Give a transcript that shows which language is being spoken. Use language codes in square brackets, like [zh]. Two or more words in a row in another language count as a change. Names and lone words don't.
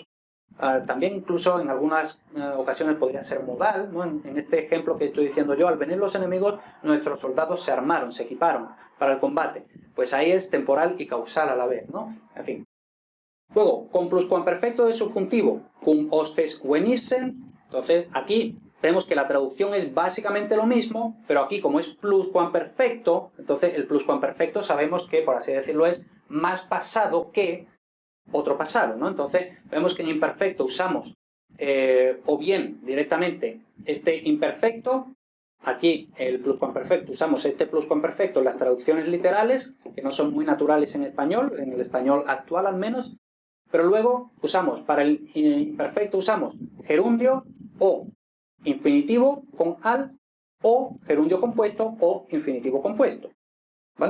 [es] También incluso en algunas ocasiones podría ser modal, ¿no? En este ejemplo que estoy diciendo yo, al venir los enemigos, nuestros soldados se armaron, se equiparon para el combate. Pues ahí es temporal y causal a la vez, ¿no? En fin. Luego, con pluscuamperfecto de subjuntivo, [la] cum hostes venissen. [es] Entonces, aquí vemos que la traducción es básicamente lo mismo, pero aquí como es pluscuamperfecto, entonces el pluscuamperfecto sabemos que, por así decirlo, es más pasado que otro pasado, ¿no? Entonces, vemos que en imperfecto usamos o bien directamente este imperfecto, aquí el pluscuamperfecto, usamos este pluscuamperfecto en las traducciones literales, que no son muy naturales en el español actual al menos, pero luego usamos, para el imperfecto usamos gerundio o infinitivo con al, o gerundio compuesto o infinitivo compuesto, ¿vale?